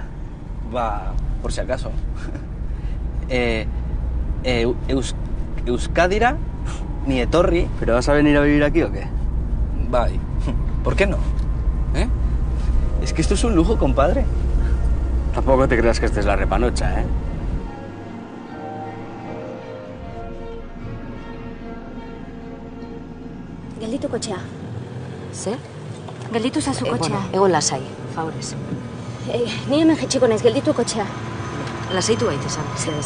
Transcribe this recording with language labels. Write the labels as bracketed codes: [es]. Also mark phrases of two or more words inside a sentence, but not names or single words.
[es] Por si acaso. [eu] Euskadira, ni etorri. [es] ¿Pero vas a venir a vivir aquí o qué? Bye. ¿Por qué no? Es que esto es un lujo, compadre. Tampoco te creas que esta es la repanocha, ¿eh? [eu] Gelditu kotxea. Ze? Gelditu zazu kotxea. Egon lasai, favorez. Ni hemen jetxiko naiz, gelditu kotxea. Lasaitu gaitesan, mesedez.